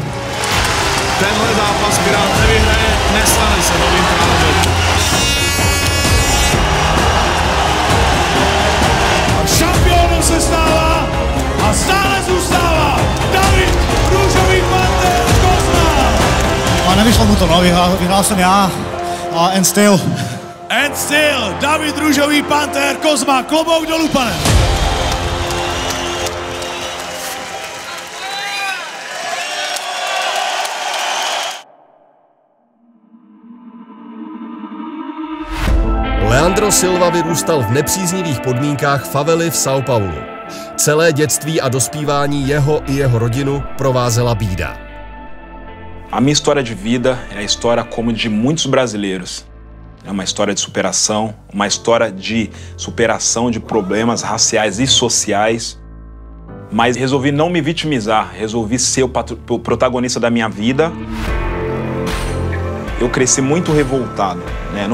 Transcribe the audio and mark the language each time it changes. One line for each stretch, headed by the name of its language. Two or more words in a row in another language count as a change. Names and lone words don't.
Czech: Tenhle zápas Pirát nevyhraje, nestane se novým králem. Šampionem se stává a stále zůstává David Růžový panter Kozma. A nevyšlo mu to, no, vyhrál jsem já a
English: and still. And still,
Czech: David Růžový panter Kozma, klobouk dolů, pane. Leandro Silva vyrůstal v nepříznivých podmínkách favely v São Paulo. Celé dětství a dospívání jeho i jeho rodinu provázela bída.
Portuguese: A minha história de vida é a história como de muitos brasileiros. É uma história de superação, uma história de superação de problemas raciais e sociais. Mas resolvi não me vitimizar, resolvi ser o protagonista da minha vida. Eu cresci muito revoltado, né?